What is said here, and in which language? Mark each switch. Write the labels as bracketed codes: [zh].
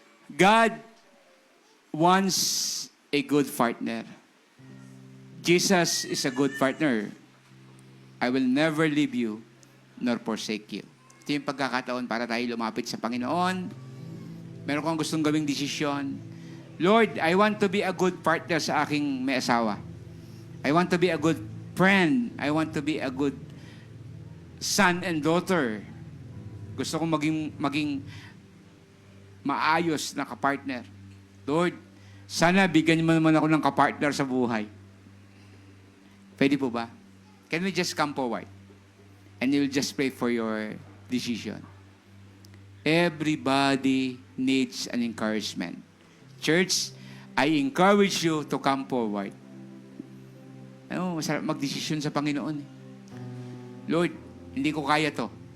[en] God wants a good partner. Jesus is a good partner. I will never leave you nor forsake you. [tl] Ito yung pagkakataon para tayo lumapit sa Panginoon. Meron kang gustong gawing desisyon. [en] Lord, I want to be a good partner [tl] sa aking may asawa. [en] I want to be a good friend. I want to be a good son and daughter. [tl] Gusto kong maging maayos na kapartner. Lord, sana bigyan mo naman ako ng kapartner sa buhay. Pwede po ba? [en] Can we just come forward? And you'll just pray for your decision. Everybody needs an encouragement. Church, I encourage you to come forward. [tl] Ano, masarap magdesisyon sa Panginoon. Lord, hindi ko kaya to.